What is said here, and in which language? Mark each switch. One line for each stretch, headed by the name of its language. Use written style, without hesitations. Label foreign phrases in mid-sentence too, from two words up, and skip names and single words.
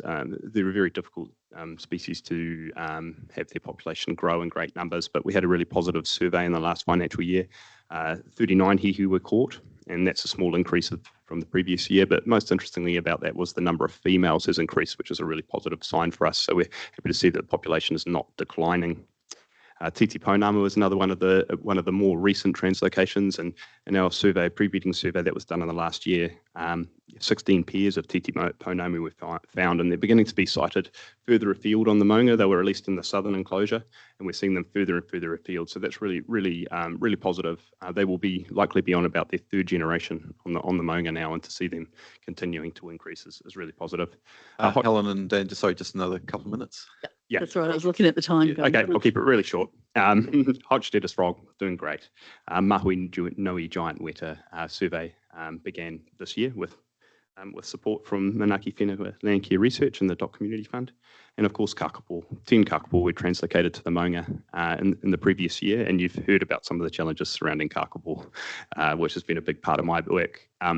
English: They're a very difficult species to have their population grow in great numbers, but we had a really positive survey in the last financial year. 39 hihi were caught, and that's a small increase from the previous year. But most interestingly about that was the number of females has increased, which is a really positive sign for us. So we're happy to see that the population is not declining. Titi pounamu is another one of the more recent translocations, and in our pre-breeding survey that was done in the last year, 16 pairs of Titi pounamu were found, and they're beginning to be sighted further afield on the Maunga. They were released in the southern enclosure, and we're seeing them further and further afield. So that's really positive. They will likely be on about their 3rd generation on the Maunga now, and to see them continuing to increase is really positive. Helen and Dan, just another couple of minutes. Yeah. That's right. I was looking at the time. Going, Okay, I'll keep it really short. Hodge-Stetis frog, doing great. Mahui nui giant weta survey began this year with support from Manaki Whenua Land Care Research and the Doc Community Fund. And of course, kakapo. 10 kakapo were translocated to the Maunga in the previous year, and you've heard about some of the challenges surrounding kakapo, which has been a big part of my work.